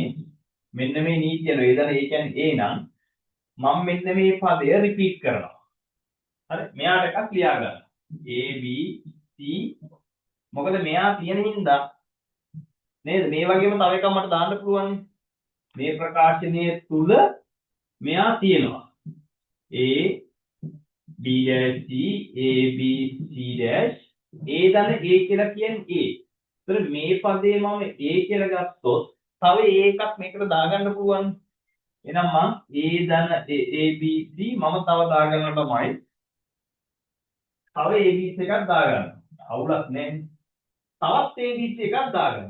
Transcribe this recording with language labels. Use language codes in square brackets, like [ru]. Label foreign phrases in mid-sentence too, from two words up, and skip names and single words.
[si] මෙන්න මේ නීතිය A දන A කියන්නේ A නම් මම මෙන්න මේ පදය රිපීට් කරනවා. හරි. මෙයාට එකක් ලියා ගන්න. A B C මොකද මෙයා තියෙන හින්දා නේද? මේ වගේම තව එකක් මට දාන්න පුළුවන්. මේ ප්‍රකාශනයේ තුල මෙයා තියෙනවා. A B dash C A B C dash A දන A කියලා කියන්නේ A. ඒතර මේ පදේ මම A කියලා ගත්තොත් තව A එකක් මේකට දාගන්න පුළුවන්. එහෙනම් මම A දන A B C මම තව දාගන්න තමයි. තව A B C එකක් දාගන්න. අවුලක් නැහැ. තවත් A B C එකක් දාගන්න.